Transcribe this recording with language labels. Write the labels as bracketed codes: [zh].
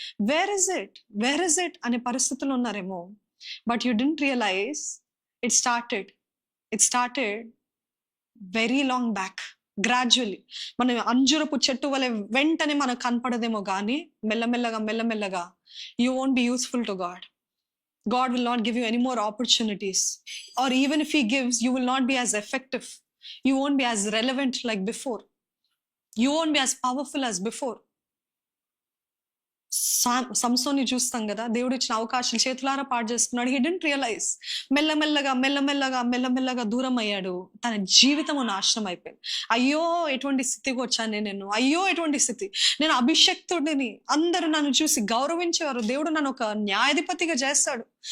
[en] where is it [te] అనే పరిస్థితులు ఉన్నారేమో. [en] But you didn't realise it started very long back. [te] Gradually మనం అంజురపు చెట్టు వలె వెంటనే మనకు కనపడదేమో, కానీ మెల్లమెల్లగా [en] You won't be useful to God. God will not give you any more opportunities. Or even if He gives, you will not be as effective. You won't be as relevant like before. You won't be as powerful as before. [te] సంసోన్ని చూస్తాం కదా, దేవుడు ఇచ్చిన అవకాశం చేతులారా పాడు చేసుకున్నాడు. [en] He didn't realise. [te] మెల్లమెల్లగా దూరం అయ్యాడు. తన జీవితము నాశనం అయిపోయింది. అయ్యో ఎటువంటి స్థితికి వచ్చాను నేను, అయ్యో ఎటువంటి స్థితి, నేను అభిషక్తుడిని, అందరూ నన్ను చూసి గౌరవించేవారు, దేవుడు నన్ను ఒక న్యాయాధిపతిగా చేస్తాడు.